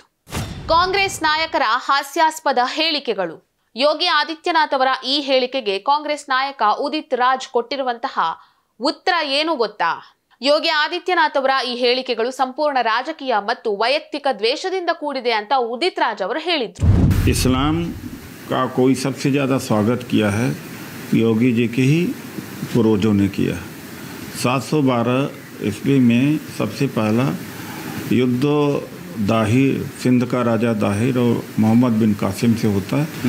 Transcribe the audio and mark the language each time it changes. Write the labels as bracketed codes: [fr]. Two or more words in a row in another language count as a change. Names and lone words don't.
[kn] ಕಾಂಗ್ರೆಸ್ ನಾಯಕರ ಹಾಸ್ಯಾಸ್ಪದ ಹೇಳಿಕೆಗಳು. ಯೋಗಿ ಆದಿತ್ಯನಾಥ್ ಅವರ ಈ ಹೇಳಿಕೆಗೆ ಕಾಂಗ್ರೆಸ್ ನಾಯಕ ಉದಿತ್ ರಾಜ್ ಕೊಟ್ಟಿರುವಂತಹ ಉತ್ತರ ಏನು ಗೊತ್ತಾ? ಯೋಗಿ ಆದಿತ್ಯನಾಥ್ ಅವರ ಈ ಹೇಳಿಕೆಗಳು ಸಂಪೂರ್ಣ ರಾಜಕೀಯ ಮತ್ತು ವೈಯಕ್ತಿಕ ದ್ವೇಷದಿಂದ ಕೂಡಿದೆ ಅಂತ ಉದಿತ್ ರಾಜ್ ಅವರು ಹೇಳಿದ್ರು. [hi] इस्लाम का कोई सबसे ज़्यादा स्वागत किया है योगी जी के ही पूर्वजों ने किया। 712 ईस्वी में सबसे पहला युद्ध दाहिर, सिंध का राजा दाहिर और मोहम्मद बिन कासिम से होता है।